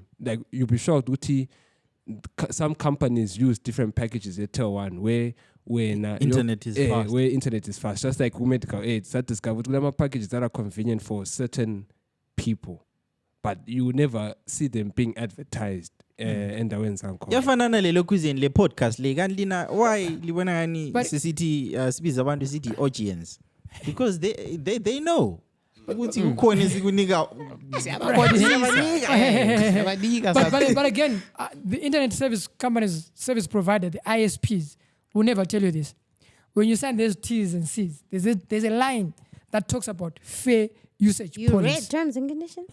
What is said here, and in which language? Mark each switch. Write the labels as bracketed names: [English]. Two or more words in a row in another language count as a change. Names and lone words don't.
[English] Like you'll be shocked, Uti, some companies use different packages at Tier 1 where internet is fast. Where internet is fast. Just like medical aid, that discovered we have packages that are convenient for certain people. But you never see them being advertised [South Ndebele] endaweni zankhona. Yafanana lelo cuisine le podcast le kanti lina why libona ngani sithi sibiza abantu sithi audience [English] because they know [South Ndebele] ukuthi kukhona esikunika [English] but again the internet service companies service provider the ISPs will never tell you this. When you sign those T's and C's there's a line that talks about fair usage You policy. read terms and conditions?